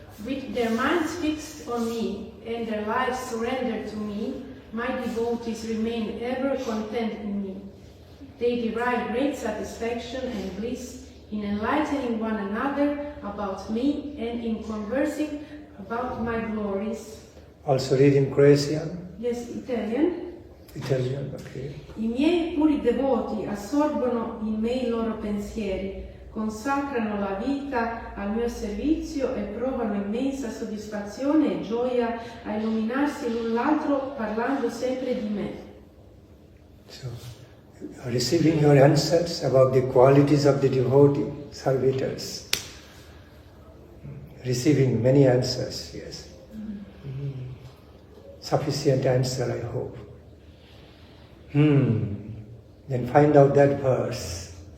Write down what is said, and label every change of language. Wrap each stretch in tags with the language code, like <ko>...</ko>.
<en>With their minds fixed on me and their lives surrendered to me, my devotees remain ever content in me. They derive great satisfaction and bliss in enlightening one another about me and in conversing about my glories. Also read in Croatian? Yes, Italian. Italian, okay.</en> <it>I miei puri devoti assorbono in me i loro pensieri, consacrano la vita al mio servizio e provano immensa soddisfazione e gioia a illuminarsi l'un l'altro parlando sempre di me.</it> <en>So, receiving your answers about the qualities of the devotee, servitors. Receiving many answers, yes. Sufficient answer, I hope. Then find out that verse.</en>